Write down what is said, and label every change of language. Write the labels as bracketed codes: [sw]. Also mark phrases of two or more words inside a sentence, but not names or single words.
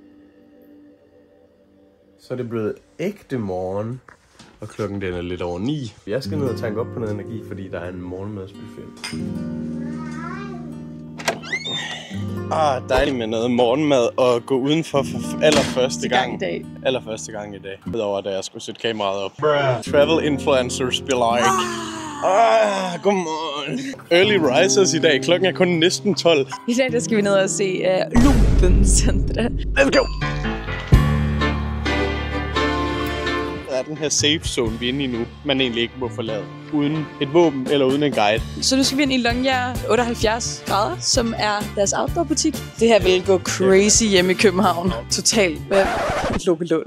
[da] Så er det blevet ægte morgen, og klokken den er lidt over 9. Jeg skal ned og tanke op på noget energi, fordi der er en morgenmadsbuffet. Dejligt med noget morgenmad og gå udenfor for allerførste gang. Allerførste gang i dag. Udover da jeg skulle sætte kameraet op. [en] Travel influencers be like. [da] Godmorgen. [en] Early risers [da] i dag. Klokken er kun næsten 12. I dag der skal vi ned og se Lumpencentre. [en] Let's go! [da] Der er den her [en] safe zone, [da] vi er inde i nu, man egentlig ikke må forlade. Uden et våben eller uden en guide. Så nu skal vi ind i Longyear 78 grader, som er deres outdoor-butik. Det her vil gå crazy hjemme i København. Totalt. Lukkelund.